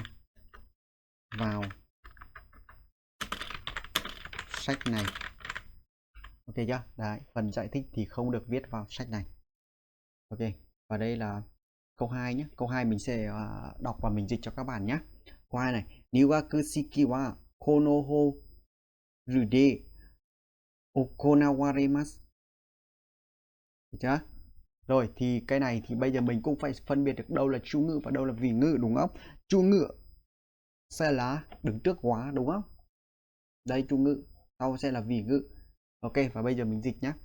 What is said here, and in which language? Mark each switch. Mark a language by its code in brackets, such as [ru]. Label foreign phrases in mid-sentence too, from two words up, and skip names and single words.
[vi] Vào sách này. Ok chưa? Đấy, phần giải thích thì không được viết vào sách này. Ok, và đây là câu 2 nhé. Câu 2 mình sẽ đọc và mình dịch cho các bạn nhé. Câu 2 này. [ja] Niwakushiki wa kono horu de okonawarimasu. [vi] Được chưa? Rồi thì cái này thì bây giờ mình cũng phải phân biệt được đâu là chủ ngữ và đâu là vị ngữ, đúng không? Chủ ngữ sẽ là đứng trước quá, đúng không? Đây chủ ngữ, sau sẽ là vị ngữ. Ok, và bây giờ mình dịch nhé.